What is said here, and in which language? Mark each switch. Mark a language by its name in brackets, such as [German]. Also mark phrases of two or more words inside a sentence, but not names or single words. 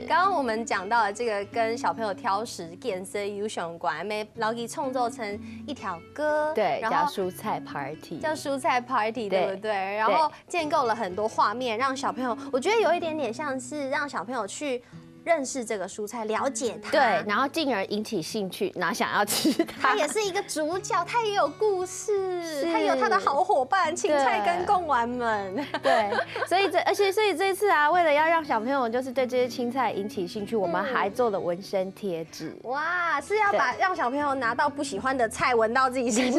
[Chinese] 剛剛我們講到的這個跟小朋友挑食、健身有相關，然後給創作成一條歌，對，然後叫蔬菜 Party，叫蔬菜 Party， 對不對？然後建構了很多畫面，讓小朋友，我覺得有一點點像是讓小朋友去認識這個蔬菜，了解它，對，然後進而引起興趣，然後想要吃它。他也是一個主角，他也有故事，他有他的好夥伴芹菜跟貢丸們。對，所以這次啊，為了要讓小朋友就是對這些青菜引起興趣，我們還做了紋身貼紙。哇，是要把讓小朋友拿到不喜歡的菜聞到自己身上，